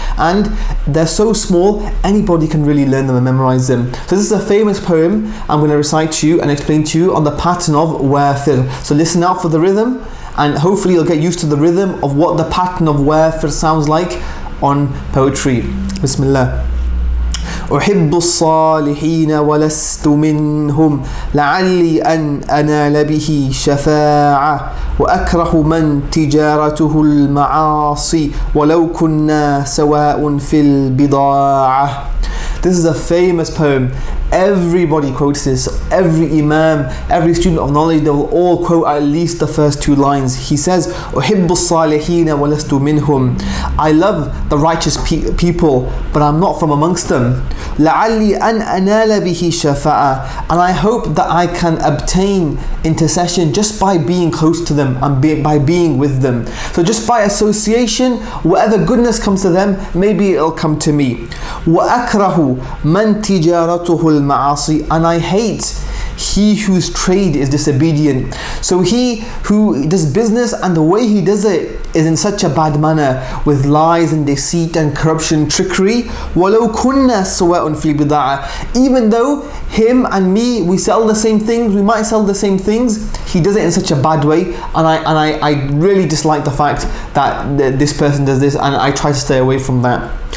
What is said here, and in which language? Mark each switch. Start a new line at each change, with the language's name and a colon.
English: And they're so small, anybody can really learn them and memorize them. So this is a famous poem I'm going to recite to you and explain to you on the pattern of wafir. So listen out for the rhythm, and hopefully you'll get used to the rhythm of what the pattern of wafir sounds like on poetry. Bismillah.
Arabic: أحب الصالحين ولست منهم لعلي أن أنال به شفاعة وأكره من تجارته المعاصي ولو كنا سواء في البضاعة.
English: This is a famous poem. Everybody quotes this. Every imam, every student of knowledge, they will all quote at least the first two lines. He says,
Arabic: أحب الصالحين ولست منهم.
English: I love the righteous people, but I'm not from amongst them.
Arabic: لعلي أن أنال به شفاعة.
English: And I hope that I can obtain intercession just by being close to them and by being with them. So just by association, whatever goodness comes to them, maybe it'll come to me.
Arabic: وأكره من تجارته المعاصي.
English: And I hate he whose trade is disobedient. So he who does business and the way he does it is in such a bad manner, with lies and deceit and corruption, trickery.
Arabic: وَلَوْ كُنَّا سُوَاءٌ فِي الْبِضَاعَةِ.
English: Even though him and me, we sell the same things, we might sell the same things, he does it in such a bad way, and I really dislike the fact that this person does this, and I try to stay away from that.